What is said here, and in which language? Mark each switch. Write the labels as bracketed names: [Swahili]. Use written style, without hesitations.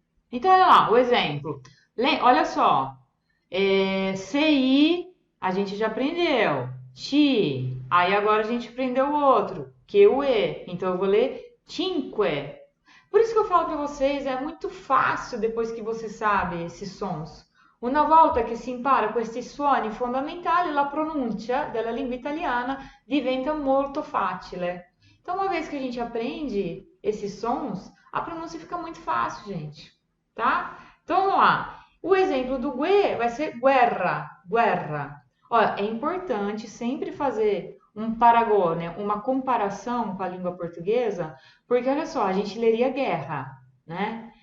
[Portuguese] Então, olha lá, o exemplo. Olha só, CI, a gente já aprendeu. Ti, aí agora a gente aprendeu o outro, que o E. Então, eu vou ler cinque. Por isso que eu falo para vocês, é muito fácil depois que você sabe esses sons. [Italian] Una volta che si impara questi suoni fondamentali, la pronuncia della lingua italiana diventa molto facile. [Portuguese] Então, uma vez que a gente aprende esses sons, a pronúncia fica muito fácil, gente, tá? Então, vamos lá. O exemplo do gue vai ser guerra, guerra. Olha, é importante sempre fazer um paragone, uma comparação com a língua portuguesa, porque olha só, a gente leria guerra, né?